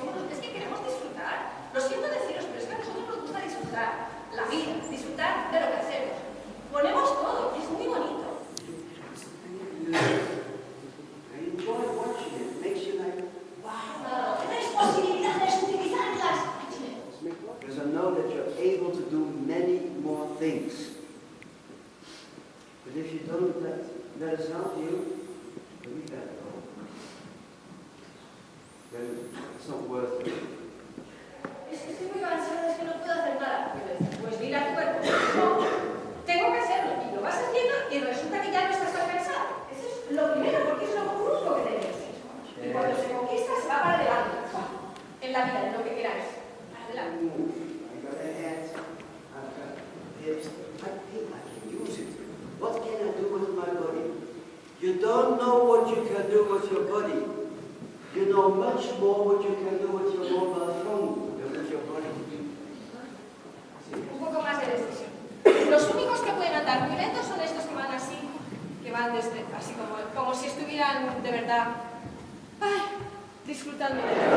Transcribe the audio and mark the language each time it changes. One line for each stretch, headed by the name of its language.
Spanish: Es que queremos disfrutar. Lo siento deciros, pero es que a nosotros nos gusta disfrutar la vida, disfrutar de lo que hacemos. Ponemos todo, y es muy bonito.
English: I enjoy watching it. It makes you like, wow.
Spanish: Tenéis posibilidades, utilizarlas.
English: Because I know that you're able to do many more things. But if you don't let us help you, then we gotta go. Then it's not worth it.
Spanish: Es que estoy muy cansada, es que no puedo hacer nada. Pues mira tu cuerpo. No, tengo que hacerlo. Y lo vas haciendo y resulta que ya no estás tan cansado. Eso es lo primero, porque es lo único que tenéis. Y cuando se conquista, se va para adelante. En la vida, en lo que queráis. Para adelante.
English: I got a head, I've got hips. I think I can use it. What can I do with my body? You don't know what you can do with your body. You know much more what you can do with your mobile phone than with your body.
Spanish: Un poco más de decisión. Los únicos que pueden andar muy lentos son estos que van así, que van desde, así como si estuvieran de verdad, ay, disfrutando de